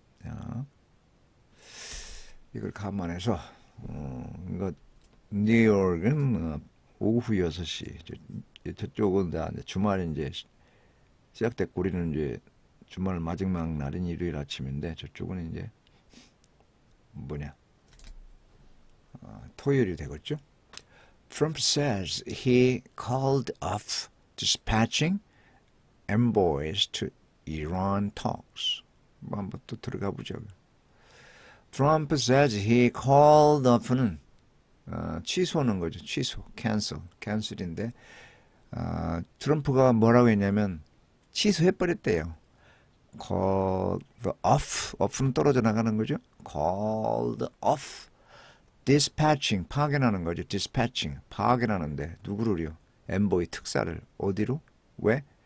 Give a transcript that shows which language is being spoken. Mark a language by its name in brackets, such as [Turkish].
[Korean] 자, 이걸 감안해서 이거 뉴욕은 오후 6시 저쪽은 다 주말 이제 시작됐고 우리는 이제 주말 마지막 날인 일요일 아침인데 저쪽은 이제 토요일이 되겠죠. [English] Trump says he called off dispatching envoys to Iran talks. [Korean] 한번 또 들어가 보죠. [English] Trump says he called off [Korean] 는 취소하는 거죠. 취소, cancel인데 트럼프가 뭐라고 했냐면 취소해버렸대요. called off는 떨어져 나가는 거죠. [English] called off dispatching [Korean] 파견하는 거죠. dispatching 파견하는데 누구를요? envoy 특사를 어디로? 왜?